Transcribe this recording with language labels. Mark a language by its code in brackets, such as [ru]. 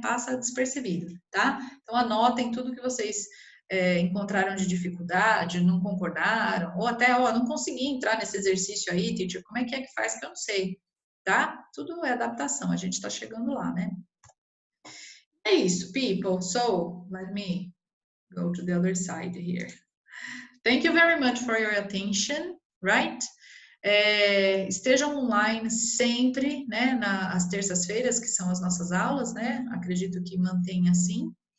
[pt] Passa despercebido, tá? Então, anotem tudo que vocês encontraram de dificuldade, não concordaram, ou até, ó, não consegui entrar nesse exercício aí, teacher, como é que faz que eu não sei? Tá? Tudo é adaptação, a gente tá chegando lá, né? É isso, [en] people. So, let me go to the other side here. Thank you very much for your attention, right? [pt] Estejam online sempre, né? Às terças-feiras, que são as nossas aulas, né? Acredito que mantenha assim.